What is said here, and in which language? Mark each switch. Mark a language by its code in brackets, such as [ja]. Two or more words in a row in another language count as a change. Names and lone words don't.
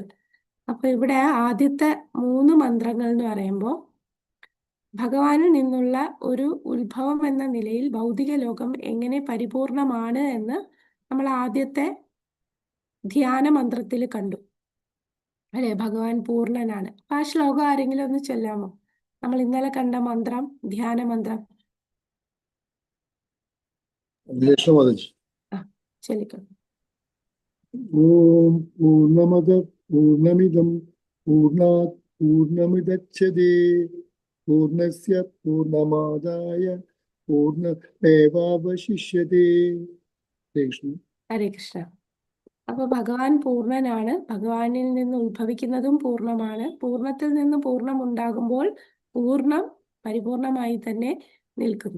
[ml] അപ്പൊ ഇവിടെ ആദ്യത്തെ 3 മന്ത്രങ്ങൾ എന്ന് പറയുമ്പോൾ ഭഗവാനിൽ നിന്നുള്ള ഒരു ഉത്ഭവം എന്ന നിലയിൽ ഭൗതിക ലോകം എങ്ങനെ പരിപൂർണമാണ് എന്ന് നമ്മൾ ആദ്യത്തെ ധ്യാന മന്ത്രത്തിൽ കണ്ടു അല്ലെ. ഭഗവാൻ പൂർണ്ണനാണ്. ആ ശ്ലോകം ആരെങ്കിലും ഒന്ന് ചൊല്ലാമോ? നമ്മൾ ഇന്നലെ കണ്ട മന്ത്രം, ധ്യാന മന്ത്രം ചൊല്ലിക്കോ. [sa] ഓം പൂർണ്ണമദ പൂർണ്ണമിദം പൂർണ്ണാത് പൂർണ്ണമുദച്യതേ പൂർണ്ണസ്യ പൂർണ്ണമാദായ പൂർണ്ണമേവാവശിഷ്യതേ. [ml] ഹരേ കൃഷ്ണ. അപ്പൊ ഭഗവാൻ പൂർണ്ണനാണ്. ഭഗവാനിൽ നിന്ന് ഉത്ഭവിക്കുന്നതും പൂർണ്ണമാണ്. പൂർണ്ണത്തിൽ നിന്ന് പൂർണ്ണം ഉണ്ടാകുമ്പോൾ പൂർണ്ണം പരിപൂർണമായി തന്നെ നിൽക്കുന്നു.